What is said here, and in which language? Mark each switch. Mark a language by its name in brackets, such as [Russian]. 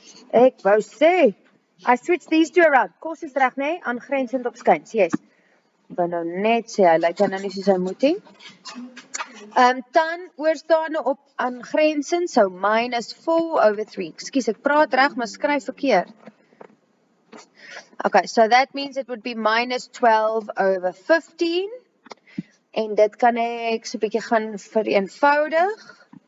[Afrikaans] Ek wou sê, [English] I switched these two around. [Afrikaans] Cos is reg, nee, aangrensend op skyns, yes. wou nou net sê, hy lyk nou nie soos hy moet nie. Dan oorstaande op aangrensend, so minus 4/3. Ekskuus, ek praat reg, maar skryf verkeerd. [English] Okay, so that means it would be minus 12/15. [Afrikaans] En dit kan ek so 'n bietjie gaan vereenvoudig.